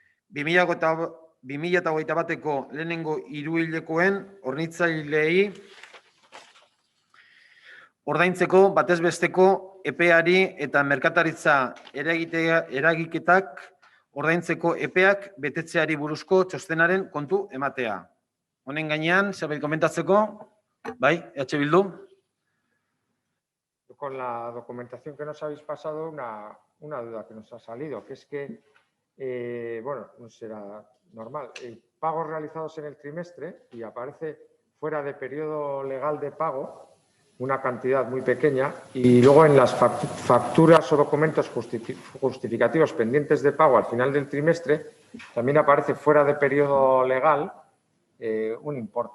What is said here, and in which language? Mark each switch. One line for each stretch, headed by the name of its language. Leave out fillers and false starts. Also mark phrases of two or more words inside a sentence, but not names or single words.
Basque: 2021ko lehenengo hiruhilekoen hornitzaileei ordaintzeko batez besteko epeari eta merkataritza eragiketak ordaintzeko epeak betetzeari buruzko txostenaren kontu ematea. Honen gainean, zerbait komentatzeko, bai, EH Bildu?
Spanish: Con la documentación que nos habéis pasado, una duda que nos ha salido, que es que, bueno, no será normal, pagos realizados en el trimestre y aparece fuera de periodo legal de pago una cantidad muy pequeña y luego en las facturas o documentos justificativos pendientes de pago al final del trimestre también aparece fuera de periodo legal un importe.